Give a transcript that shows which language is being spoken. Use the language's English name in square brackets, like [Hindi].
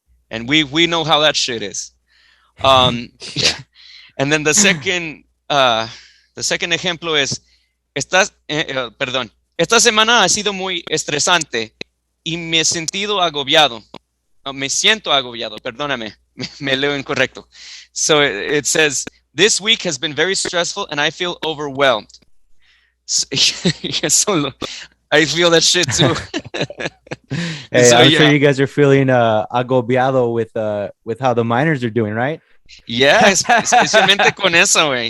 [English] And we know how that shit is. And then the second [Spanish] ejemplo es, esta semana ha sido muy estresante y me he sentido agobiado. Me siento agobiado, perdóname, me leo incorrecto. [English] So it says, this week has been very stressful and I feel overwhelmed. So, I feel that shit too. Hey, I'm sure you guys are feeling agobiado with how the miners are doing, right? [Spanish] Yeah, especialmente con eso, güey.